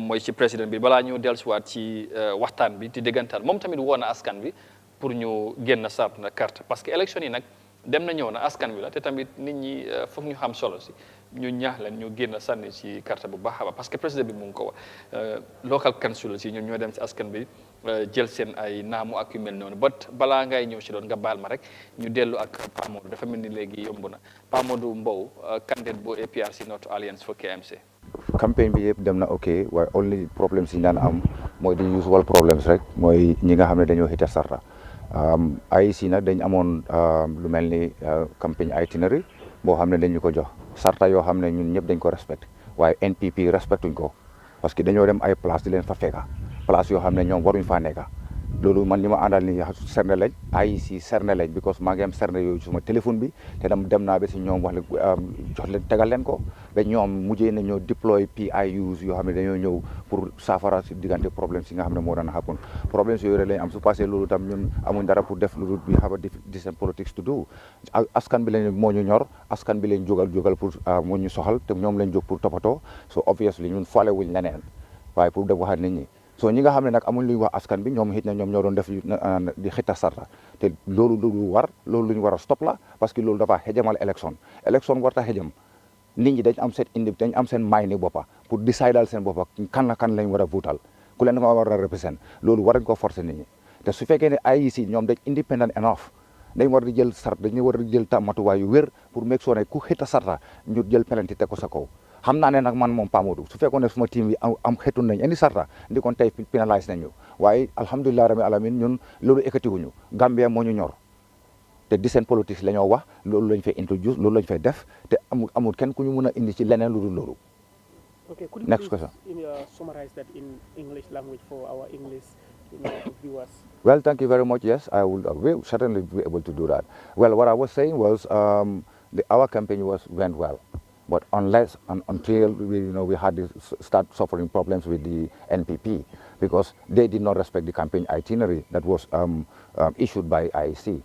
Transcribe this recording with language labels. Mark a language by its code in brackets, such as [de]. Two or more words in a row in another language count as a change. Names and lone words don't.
[wo] mooy ci président bi balaa ñu dellusiwaat ci waxtaan bi di déggantaan moom tamit woo na askan bi pour ñu génn sart na carte [fr] parce que [wo] élection yi nag dem na ñëw na askan wi la te tamit nit ñi foog ñu xam solo si ñu ñaax leen ñu génn sànni ci carte bu baax a baax [fr] parce que [wo] président bi mu ngi ko wax [en] local council [wo] si ñun ñoo dem ci askan bi jël seen ay naamu ak yu mel noonu balaa ngay ñëw ci doon nga baal ma rek ñu dellu ak Pa Modou dafa mel ni léegi yomb na Pa Modou Mbow candidate bu APRC North Alliance for KMC. campagne bi yëpp dem na ok waaye only problème si ñu daan am mooy di [en] usual problems [wo] rek mooy ñi nga xam ne dañoo hita sarta IEC nag dañ amoon lu mel ni campagne itinerary boo xam ne dañu ko jox sarta yoo xam ne ñun ñëpp dañ ko respecté waaye NPP respectuñ ko [fr] parce que [wo] dañoo dem ay place di leen fa fekka place yoo xam ne ñoom waruñ faa nekka loolu man li ma àndal ni serne lañ IEC serne lañ because maa ngi am serne yooyu suma téléphone bi te dem naa ba si ñoom wax jox leen tegal leen ko ba ñoom mujjee na ñoo deploy PIUs yoo xam ne dañoo ñëw pour saafara si diggante problème si nga xam ne moo daan happen problème si yooyu rek lañ am su passé loolu tam ñun amuñ dara pour def loolu bi [en] have a different politics to do [wo] askan bi lañ moo ñu ñor askan bi lañ jógal pour moo ñu soxal te ñoom lañ jóg pour toppatoo [en] so obviously [wo] ñun faale wuñ leneen waaye pour def waxaat nit ñi so ñi nga xam ne nag amuñ lu ñu wax askan bi ñoom xit na ñoom ñoo doon def di xita sarta te loolu lu ñu war a stop la [fr] parce que [wo] loolu dafa xejamal élection warta xejam nit ñi dañ am seen may ni boppa [fr] pour décider [wo] seen boppa kan lañ war a votal ku leen ma war a represent loolu war nañ ko forcer nit ñi te su fekkee ne IEC ñoom dañ [en] independent enough [wo] dañ war di jël dañu war di jël matuwaay yu wér pour [en] make sure [wo] ne ku xita sarta ñu jël penalty te ko sa kaw xam naa ne nag man moom Pa Modou su fekkoon ne suma team bi am xetun nañ indi sarta ndi kon tey pénalise nañ ñu waaye [ar] الحمد لله رب العالمين [wo] ñun loolu ekkati wuñu Gambia moo ñu ñor te [en] decent politics [wo] la ñoo wax loolu lañ fay introduce loolu lañ fay def te amul kenn ku ñu mën a indi ci leneen lu dul loolu. [en] Okay, could you Next please question. Summarize that in English language for our English viewers? Well, thank you very much. Yes, I will certainly be able to do that. Well, what I was saying was our campaign went well. But until we had to start suffering problems with the NPP because they did not respect the campaign itinerary that was issued by IEC.